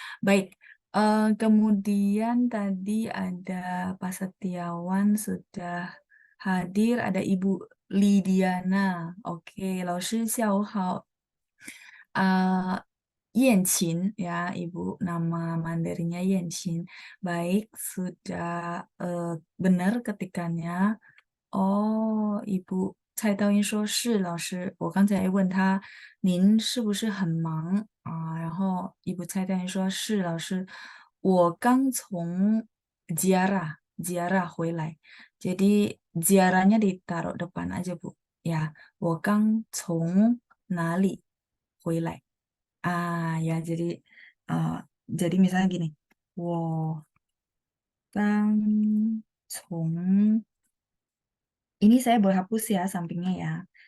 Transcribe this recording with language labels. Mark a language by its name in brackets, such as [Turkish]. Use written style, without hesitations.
[Indonesian] Baik, kemudian tadi ada Pak Setiawan sudah hadir, ada Ibu Lidiana. [Chinese] Oke, 老师下午好。 [Indonesian] Yenchin ya, Ibu, nama Mandarinnya Yenchin. Baik, sudah benar ketikannya. [Chinese] 哦，蔡道英说是老师，我刚才问他您是不是很忙啊？然后蔡道英说是老师，我刚从 ziarah 回来， [Indonesian] jadi ziarahnya ditaruh depan aja Bu. [Chinese] Ya, 我刚从哪里回来？ [Indonesian] ya jadi misalnya gini, [Chinese] 我刚从 [Indonesian] ini saya boleh hapus ya sampingnya ya.